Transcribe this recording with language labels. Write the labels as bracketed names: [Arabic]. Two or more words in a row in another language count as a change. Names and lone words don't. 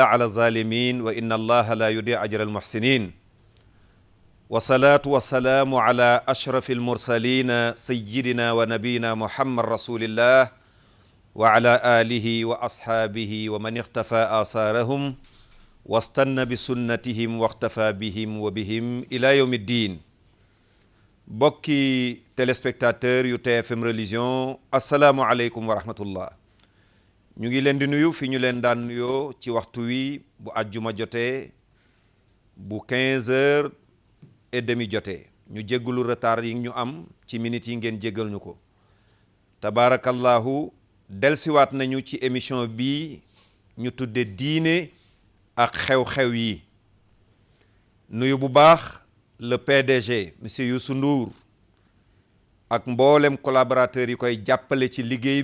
[Arabic] على الظالمين وإن الله لا يضيع أجر المحسنين والصلاة والسلام على أشرف المرسلين سيدنا ونبينا محمد رسول الله وعلى آله وأصحابه ومن اختفى آثارهم واستنى بسنتهم واختفى بهم وبهم إلى يوم الدين [Wolof] bokki téléspectateur yu TFM religion [Arabic] السلام عليكم ورحمة الله [Wolof] ñu ngi leen di nuyu fi ñu leen daan nuyoo ci waxtu wi bu àjjuma jotee bu 15h30 jotee ñu jéggulu retard yi ñu am ci minutes yi ngeen jéggal ñu ko tabaarakallahu delsiwaat nañu ci émission bi ñu tudde diine ak xew-xew yi nuyu bu baax [French] le PDG monsieur [Wolof] Youssou Ndour ak mboolem collaborateurs yi koy jàppale ci liggéey